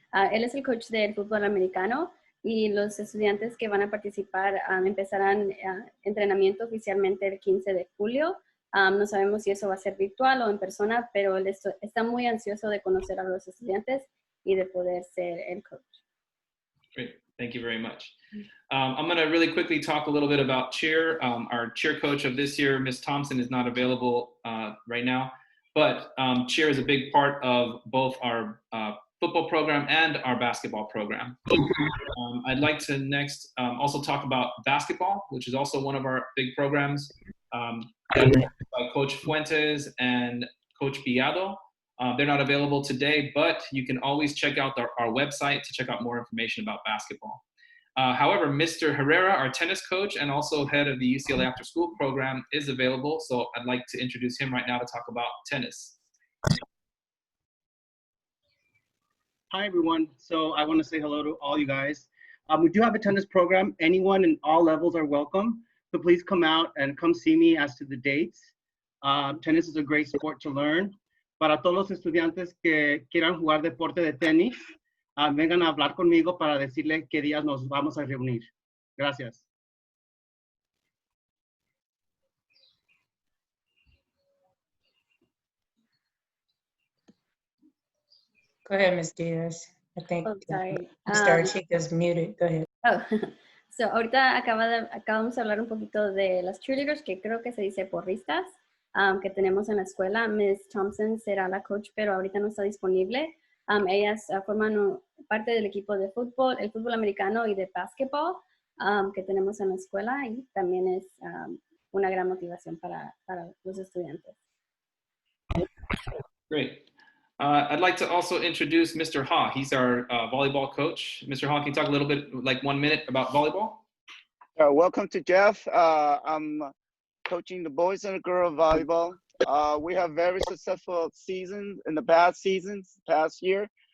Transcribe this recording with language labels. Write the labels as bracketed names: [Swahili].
[Spanish] Él es el coach del fútbol americano y los estudiantes que van a participar empezarán entrenamiento oficialmente el 15 de julio. No sabemos si eso va a ser virtual o en persona, pero él está muy ansioso de conocer a los estudiantes y de poder ser el coach. [English] Great. Thank you very much. I'm going to really quickly talk a little bit about cheer. Our cheer coach of this year, Ms. Thompson, is not available right now. But cheer is a big part of both our football program and our basketball program. I'd like to next also talk about basketball, which is also one of our big programs by Coach Fuentes and Coach Piado. They're not available today, but you can always check out our website to check out more information about basketball. However, Mr. Herrera, our tennis coach and also head of the UCLA After School program, is available. So I'd like to introduce him right now to talk about tennis. Hi, everyone. So I want to say hello to all you guys. We do have a tennis program. Anyone in all levels are welcome. So please come out and come see me as to the dates. Tennis is a great sport to learn. [Spanish] Para todos los estudiantes que quieran jugar deporte de tenis, vengan a hablar conmigo para decirle qué días nos vamos a reunir. Gracias. [English] Go ahead, Ms. Diaz. I think sorry. Mr. Chica's muted. Go ahead. [Spanish] Oh, so ahorita acabamos de hablar un poquito de las cheerleaders, que creo que se dice porristas, que tenemos en la escuela. Ms. Thompson será la coach, pero ahorita no está disponible. Ellas forman parte del equipo de fútbol, el fútbol americano y de básquetbol que tenemos en la escuela y también es una gran motivación para los estudiantes. [English] Great. I'd like to also introduce Mr. Ha. He's our volleyball coach. Mr. Ha, can you talk a little bit, like 1 minute, about volleyball? Welcome to Jeff. I'm coaching the boys and the girls volleyball. We have very successful seasons in the past year.